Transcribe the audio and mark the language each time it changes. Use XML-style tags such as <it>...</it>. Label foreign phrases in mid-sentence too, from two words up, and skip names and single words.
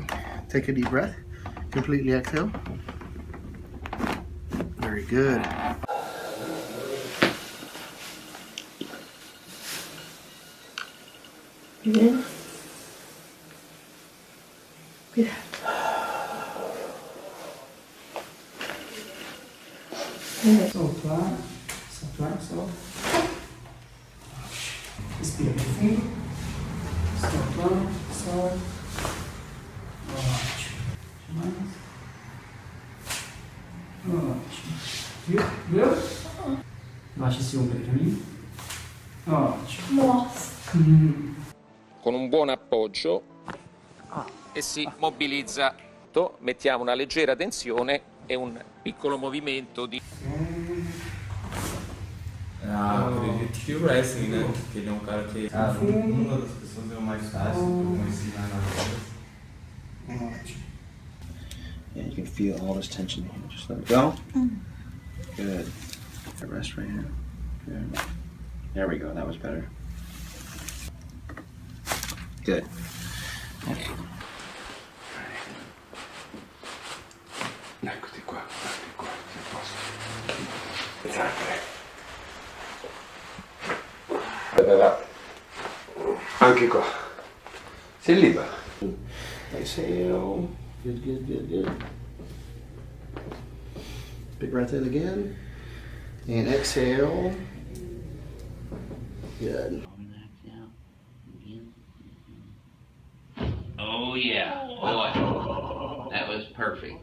<en>Take a deep breath. Completely exhale. Very good. You in? Good.</en> <pt>Sopra, sopra, so. Respira fundo. Sopra, so. Ótimo. Mais. Ótimo. Viu? Baixa esse ombro aí pra mim. Ótimo. Nossa.</pt> <it>Con un buon appoggio e si mobilizza. Mettiamo una leggera tensione e un piccolo movimento di...</it> <pt>Acredito que o wrestling, né? Porque ele é um cara que uma das pessoas é o mais fácil para ensinar na voz. Ótimo.</pt> <en>Yeah, you can feel all this tension in here. Just let it go. Good. Rest right here. Good. There we go. That was better. Good. Okay.</en> <it>Eccoti qua, sei a posto. Sempre. Anche qua. Sei libero.</it> <en>Exhale. Good, good, good, good. Big breath in again. And exhale. Good. Oh yeah, boy, that was perfect.</en>